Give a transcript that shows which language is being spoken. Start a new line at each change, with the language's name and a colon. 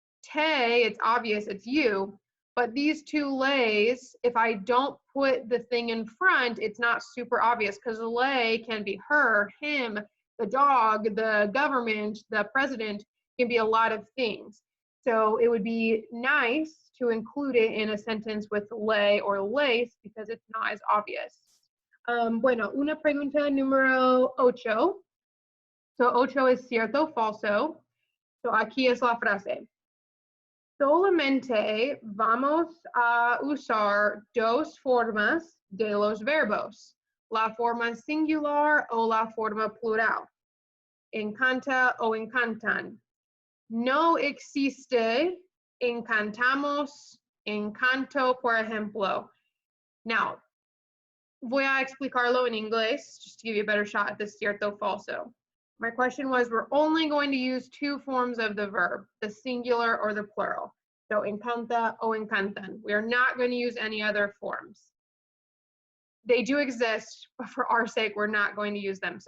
English: Te, it's obvious it's you. But these two lays, if I don't put the thing in front, it's not super obvious because the lay can be her, him, the dog, the government, the president, can be a lot of things. So it would be nice to include it in a sentence with lay or lace because it's not as obvious.
Spanish: Bueno, una pregunta número 8. So 8 es cierto o falso. So aquí es la frase. Solamente vamos a usar dos formas de los verbos, la forma singular o la forma plural. Encanta o encantan. No existe encantamos, encanto, por ejemplo.
English: Now,
Spanish: voy a explicarlo en inglés
English: just to give you a better shot at this
Spanish: cierto o falso.
English: My question was, we're only going to use two forms of the verb, the singular or the plural. So encanta o encantan. We are not going to use any other forms. They do exist, but for our sake, we're not going to use them.